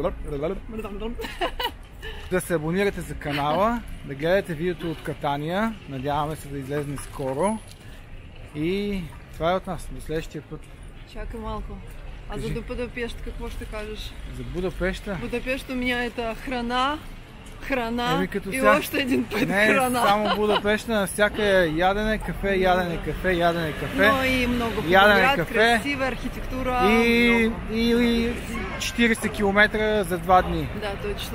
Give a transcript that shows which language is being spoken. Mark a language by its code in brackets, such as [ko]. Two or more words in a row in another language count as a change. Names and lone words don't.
[bg] Да се абонирате за канала, да гледате видеото от катания. Надяваме се да излезне скоро. И това е от нас. До следващия път. Чакай малко. А за до Будапешт какво ще кажеш? За Будапеща? [ru] Будапешт у меня это храна и [bg] сега... още един път не, храна. Не, само Будапеща, на всяка ядене кафе, ядене кафе. Но и много град, красива архитектура. И 40 км за 2 дни. Да, точно.